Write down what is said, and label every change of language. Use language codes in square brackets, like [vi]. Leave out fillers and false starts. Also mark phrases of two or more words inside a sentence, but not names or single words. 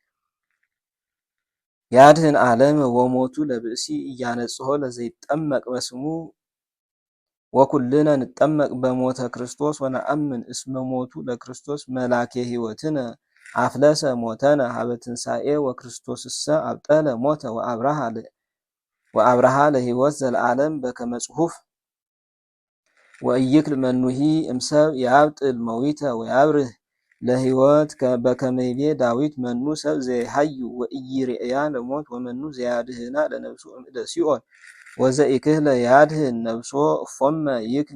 [gez] ያድኅን ዓለም ወሞቱ ለብእሲ እያነጽሖ ለዘይጠመቅ በስሙ ወኩልነ ንጠመቅ በሞተ ክርስቶስ ወነአምን እስመ ሞቱ ለክርስቶስ መላኬ ሕይወትነ አፍለሰ ሞተነ ሀበ ትንሣኤ ወክርስቶስሰ አብጠለ ሞተ ወአብርሃ ለሕይወት ዘለዓለም በከመ ጽሑፍ ወኢይክል መኑሂ እምሰብ ያብጥል መዊተ ወያብርህ ለሕይወት በከመ ይቤ ዳዊት መኑ ሰብ ዘይሃዩ ወኢይሬእያ ለሞት ወመኑ ዘያድኅና ለነፍሱ እምእደ ሲኦል ወዘኢክህለ ያድኅን ነፍሶ እፎመ ይክል